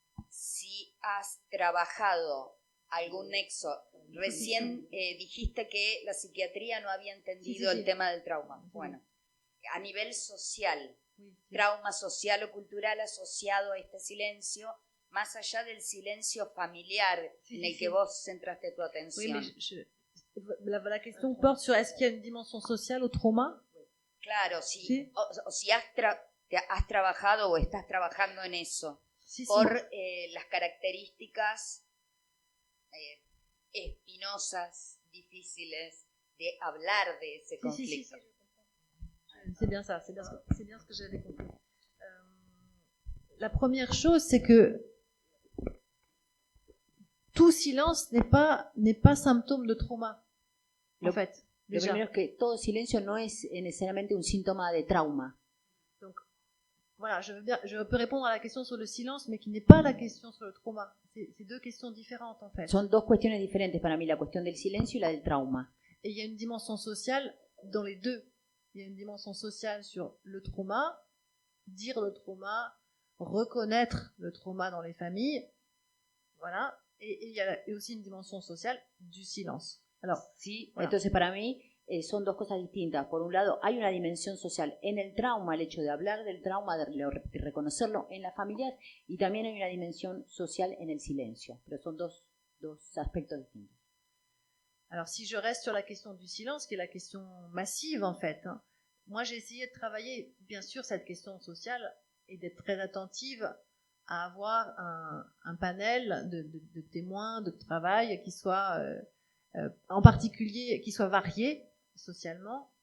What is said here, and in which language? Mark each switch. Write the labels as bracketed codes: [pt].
[es] Si has trabajado algún nexo, recién dijiste que la psiquiatría no había entendido el tema del trauma. Bueno, a nivel social, trauma social o cultural asociado a este silencio, más allá del silencio familiar en el que vos centraste tu atención. [fr] Oui, mais la question porte sur est-ce qu'il y a une dimension sociale au trauma? [es] Claro, sí. ¿Sí? O si has trabajado o estás trabajando en eso, Sí, por las características espinosas, difíciles de hablar de ese conflicto. [fr] C'est bien ça, c'est bien ce que j'avais compris. La première chose, c'est que tout silence n'est pas symptôme de trauma, en fait. [es] Lo [fr] Déjà. [es] primero es que todo silencio no es necesariamente un síntoma de trauma. [fr] Donc, voilà, je peux répondre à la question sur le silence, mais qui n'est pas la question sur le trauma. C'est deux questions différentes, en fait. [es] Son dos cuestiones diferentes para mí, la cuestión del silencio y la del trauma. [fr] Et il y a une dimension sociale dans les deux. Il y a une dimension sociale sur le trauma, dire le trauma, reconnaître le trauma dans les familles, voilà. Et il y a aussi une dimension sociale du silence. Alors, [es] Sí, [fr] voilà. [es] entonces para mí son dos cosas distintas. Por un lado, hay una dimensión social en el trauma, el hecho de hablar del trauma, de reconocerlo en las familias, y también hay una dimensión social en el silencio, pero son dos aspectos distintos. [fr] Alors, si je reste sur la question du silence, qui est la question massive, en fait, hein, moi, j'ai essayé de travailler, bien sûr, cette question sociale et d'être très attentive à avoir un panel de témoins, de travail qui soit, en particulier, qui soit varié socialement.